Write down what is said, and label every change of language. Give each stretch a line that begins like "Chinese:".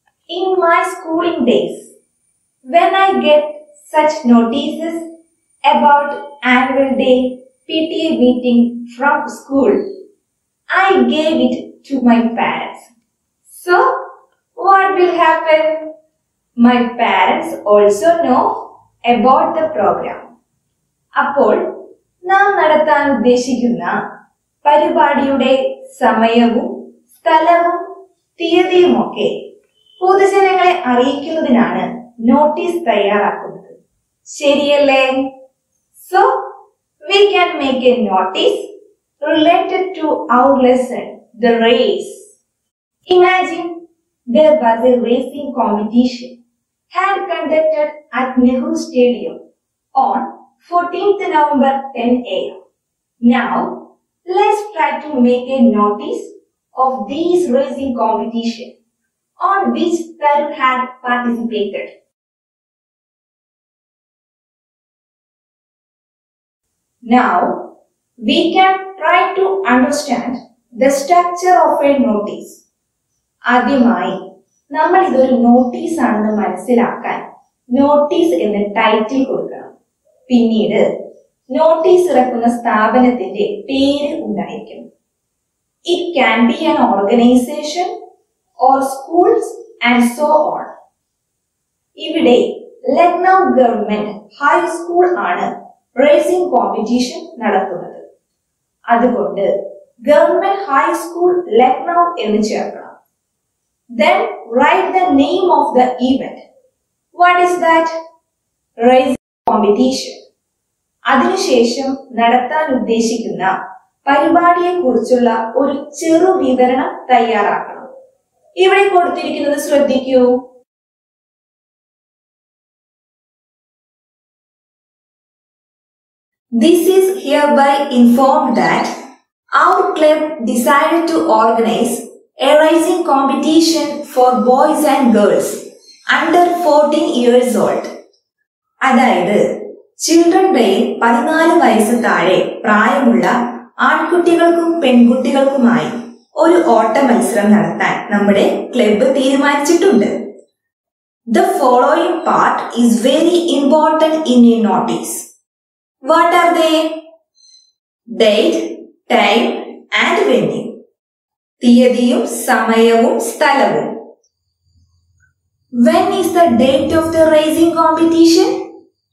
English: In my schooling days, when I get such notices about annual day PTA meeting from school, I gave it to my parents. So, what will happen? My parents also know about the program.
Malayalam: അപ്പോൾ നാം നടത്താൻ ഉദ്ദേശിക്കുന്ന പരിപാടിയുടെ സമയവും സ്ഥലവും തീയതിയുമൊക്കെ പൊതുജനങ്ങളെ അറിയിക്കുന്നതിനാണ് notice തയ്യാറാക്കുന്നത്. ശരിയല്ലേ?
English: So, we can make a notice related to our lesson, the race. Imagine there was a racing competition had conducted at Nehru Stadium on 14th November 10 a.m. Now, let's try to make a notice of these racing competition on which Tarun had participated. Now, we can try to understand the structure of a notice.
Malayalam: ആദ്യമായി നമ്മൾ ഇതൊരു notice ആണെന്ന് മനസ്സിലാക്കാൻ notice എന്ന title കൊടുക്കണം. പിന്നീട് notice ഇറക്കുന്ന സ്ഥാപനത്തിന്റെ പേര് ഉണ്ടായിരിക്കണം.
English: It can be an organization or schools and so on.
Malayalam: ഇവിടെ ലക്നൗ ഗവൺമെന്റ് ഹൈസ്കൂൾ ആണ് റേസിംഗ് കോമ്പറ്റീഷൻ നടത്തുന്നത്. അതുകൊണ്ട് ഗവൺമെന്റ് ഹൈസ്കൂൾ ലക്നൗ എന്ന് ചേർക്കണം.
English: Then write the name of the event. What is that? Racing competition.
Malayalam: അതിനുശേഷം നടത്താൻ ഉദ്ദേശിക്കുന്ന പരിപാടിയെ കുറിച്ചുള്ള ഒരു ചെറു വിവരണം തയ്യാറാക്കണം. ഇവിടെ കൊടുത്തിരിക്കുന്നത് ശ്രദ്ധിക്കൂ.
English: This is hereby informed that our club decided to organize a racing competition for boys and girls under 14 years old.
Malayalam: അതായത് ചിൽഡ്രൻ ഡേയിൽ 14 വയസ്സ് താഴെ പ്രായമുള്ള ആൺകുട്ടികൾക്കും പെൺകുട്ടികൾക്കുമായി ഒരു ഓട്ട മത്സരം നടത്താൻ നമ്മുടെ ക്ലബ്ബ് തീരുമാനിച്ചിട്ടുണ്ട്.
English: The following part is very important in a notice. What are they? Date, time and venue.
Malayalam: തീയതിയും സമയവും സ്ഥലവും.
English: When is the date of the racing competition?